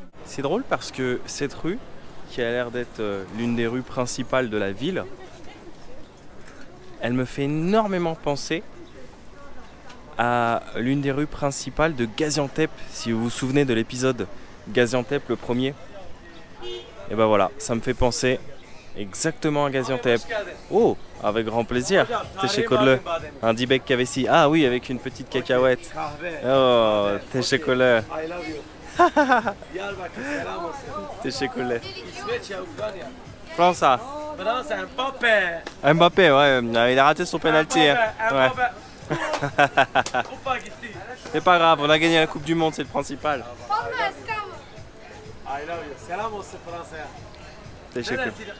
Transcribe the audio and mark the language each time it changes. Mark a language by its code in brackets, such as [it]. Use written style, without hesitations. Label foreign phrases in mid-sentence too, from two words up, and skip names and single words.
[fr] C'est drôle parce que cette rue, qui a l'air d'être l'une des rues principales de la ville, elle me fait énormément penser à l'une des rues principales de Gaziantep, si vous vous souvenez de l'épisode Gaziantep, le premier. Et ben voilà, ça me fait penser exactement à Gaziantep. Oh, avec grand plaisir. Teşekkürler. Un [tr] dibek kavesi. [fr] Ah oui, avec une petite cacahuète. [tr] Oh, teşekkürler. Teşekkürler. [fr] France. Mbappé, ouais, il a raté son penalty. Hein. Ouais. C'est pas grave, on a gagné la Coupe du Monde, c'est le principal. [tr] Teşekkür.